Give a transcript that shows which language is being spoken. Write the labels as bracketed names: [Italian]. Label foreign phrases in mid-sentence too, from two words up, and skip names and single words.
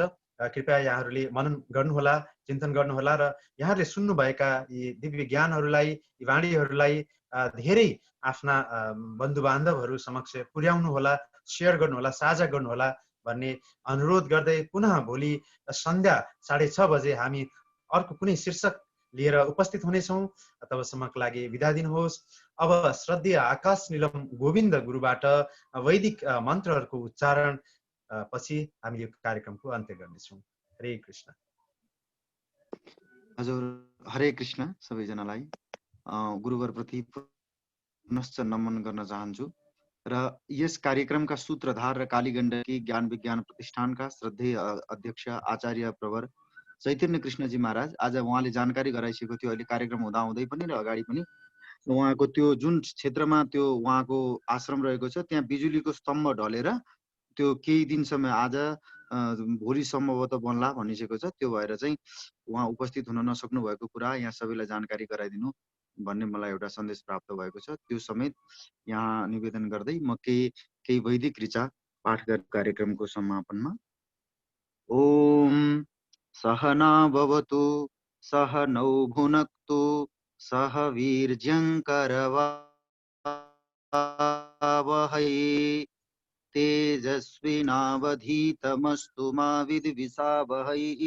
[Nepali] कृपया यहाँहरूले मनन गर्नुहोला, चिन्तन गर्नुहोला र यहाँहरूले सुन्नुभएका यी दिव्य ज्ञानहरूलाई, यी वाणीहरूलाई धेरै आफ्ना बन्धुबान्धवहरू समक्ष पुर्याउनुहोला, सेयर गर्नुहोला, साझा गर्नुहोला भन्ने अनुरोध गर्दै पुनः भोलि सन्ध्या 6:30 बजे हामी अर्को कुनै शीर्षक लिएर उपस्थित हुनेछौँ। तबसम्मको लागि बिदा दिनुहोस्। अब श्रद्धेय आकाश नीलम गोविन्द गुरुबाट वैदिक मन्त्रहरूको उच्चारण पछि हामी यो कार्यक्रमको अन्त्य गर्नेछौँ। हरे कृष्ण। हजुर, हरे कृष्ण। सबैजनालाई गुरुवरप्रति पुनश्च नमन गर्न चाहन्छु र यस कार्यक्रमका सूत्रधार र कालीगण्डकी ज्ञान विज्ञान प्रतिष्ठानका श्रद्धेय अध्यक्ष आचार्य प्रवर चैतन्य कृष्णजी महाराज, आज उहाँले जानकारी गराइसकेको थियो अहिले कार्यक्रम हुँदा हुँदै पनि र अगाडि पनि, उहाँको त्यो जुन क्षेत्रमा त्यो उहाँको आश्रम रहेको छ त्यहाँ बिजुलीको स्तम्भ ढलेर त्यो केही दिनसम्म आज भोलि सम्भवतः बन्ला भनिसकेको छ। त्यो भएर चाहिँ उहाँ उपस्थित हुन नसक्नु भएको कुरा यहाँ सबैलाई जानकारी गराइदिनु भन्ने मलाई एउटा सन्देश प्राप्त भएको छ। त्यो समेत यहाँ निवेदन गर्दै म केही वैदिक ऋचा पाठ कार्यक्रमको समापनमा [Sanskrit] ओम सहना भवतु सहनौ भुनक्तु सह वीर्यङ्करवावहै तेजस्विनावधीतमस्तु मा विद्विषावहै।